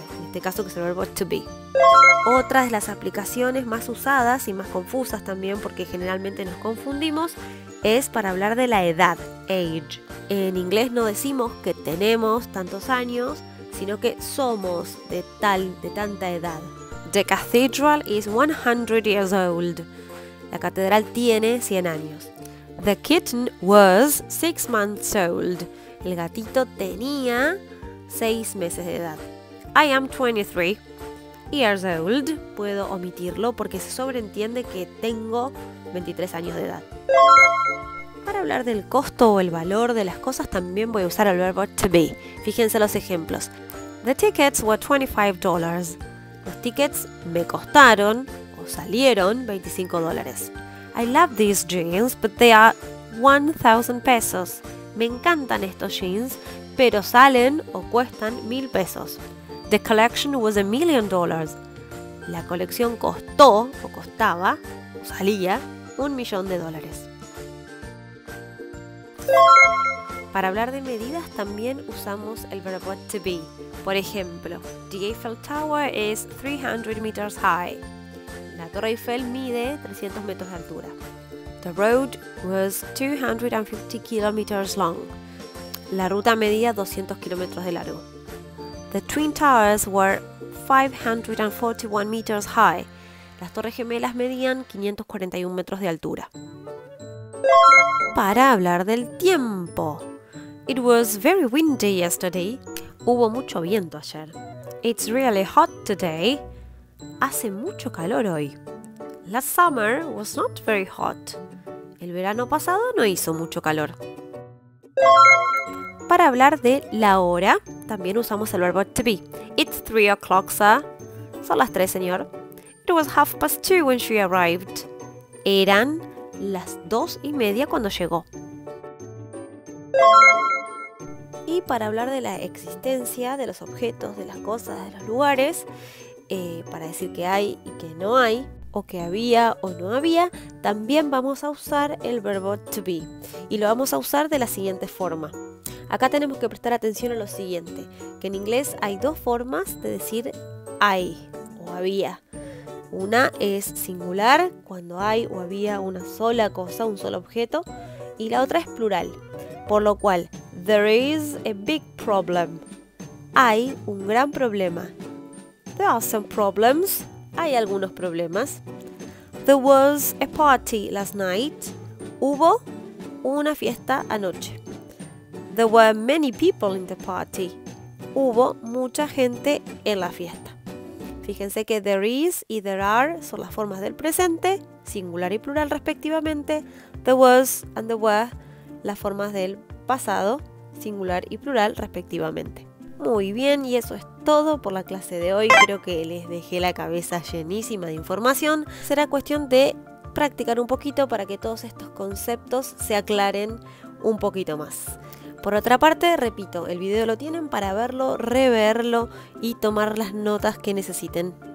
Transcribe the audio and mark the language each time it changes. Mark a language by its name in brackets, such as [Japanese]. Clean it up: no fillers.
[Spanish] En este caso que es el verbo to be. Otra de las aplicaciones más usadas y más confusas también, porque generalmente nos confundimos, es para hablar de la edad, age. En inglés no decimos que tenemos tantos años, sino que somos de tanta edad. [English] The cathedral is 100 years old. [Spanish] La catedral tiene 100 años. [English] The kitten was 6 months old. [Spanish] El gatito tenía 6 meses de edad. [English] I am 23 years old. [Spanish] Puedo omitirlo porque se sobreentiende que tengo 23 años de edad. Para hablar del costo o el valor de las cosas también voy a usar el verbo to be. Fíjense los ejemplos. [English] The tickets were $25. [Spanish] Los tickets me costaron o salieron $25. [English] I love these jeans, but they are 1,000 pesos. [Spanish] Me encantan estos jeans, pero salen o cuestan 1,000 pesos. [English] The collection was $1 million. [Spanish] La colección costó o costaba o salía $1 millón. Para hablar de medidas también usamos el verbo to be. Por ejemplo, [English] the Eiffel Tower is 300 meters high. [Spanish] La Torre Eiffel mide 300 metros de altura. [English] The road was 250 kilometers long. [Spanish] La ruta medía 200 kilómetros de largo. [English] The Twin Towers were 541 meters high. [Spanish] Las Torres Gemelas medían 541 metros de altura. Para hablar del tiempo. [English] It was very windy yesterday. [Spanish] Hubo mucho viento ayer. [English] It's really hot today. [Spanish] Hace mucho calor hoy. [English] Last summer was not very hot. [Spanish] El verano pasado no hizo mucho calor. Para hablar de la hora, también usamos el verbo to be. [English] It's 3 o'clock, sir. [Spanish] Son las 3, señor. [English] It was 2:30 when she arrived. [Spanish] Eran las 2:30 cuando llegó. Y para hablar de la existencia de los objetos, de las cosas, de los lugares, para decir que hay y que no hay, o que había o no había, también vamos a usar el verbo to be. Y lo vamos a usar de la siguiente forma. Acá tenemos que prestar atención a lo siguiente, que en inglés hay dos formas de decir hay o había. Una es singular, cuando hay o había una sola cosa, un solo objeto, y la otra es plural, por lo cual [English] There is a big problem. [Spanish] Hay un gran problema. [English] There are some problems. [Spanish] Hay algunos problemas. [English] There was a party last night. [Spanish] Hubo una fiesta anoche. [English] There were many people in the party. [Spanish] Hubo mucha gente en la fiesta. Fíjense que there is y there are son las formas del presente, singular y plural respectivamente. [English] There was and there were [Spanish] las formas del pasado, singular y plural respectivamente. Muy bien, y eso es todo por la clase de hoy. Creo que les dejé la cabeza llenísima de información. Será cuestión de practicar un poquito para que todos estos conceptos se aclaren un poquito más. Por otra parte, repito, el video lo tienen para verlo, reverlo y tomar las notas que necesiten.